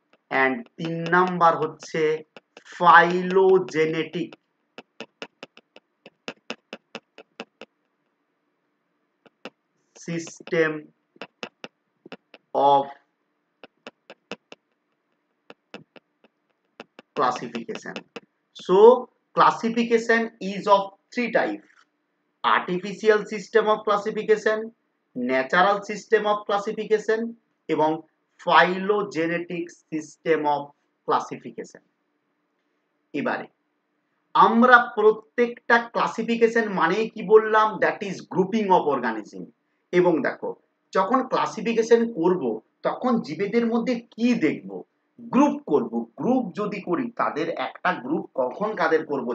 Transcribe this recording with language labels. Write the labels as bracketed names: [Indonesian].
[Bangla] And তিন number হচ্ছে phylogenetic system of classification. [English] So classification is of three types: artificial system of classification, natural system of classification এবং phylogenetic system of classification. [Bangla] এবারে আমরা প্রত্যেকটা classification মানেই কি বললাম? [English] That is grouping of organism. [Bangla] এবং দেখো, যখন ক্লাসিফিকেশন করব তখন জীবেদের মধ্যে কি দেখব? গ্রুপ করব। গ্রুপ যদি করি, তাদের একটা গ্রুপ কখন কাদের করব?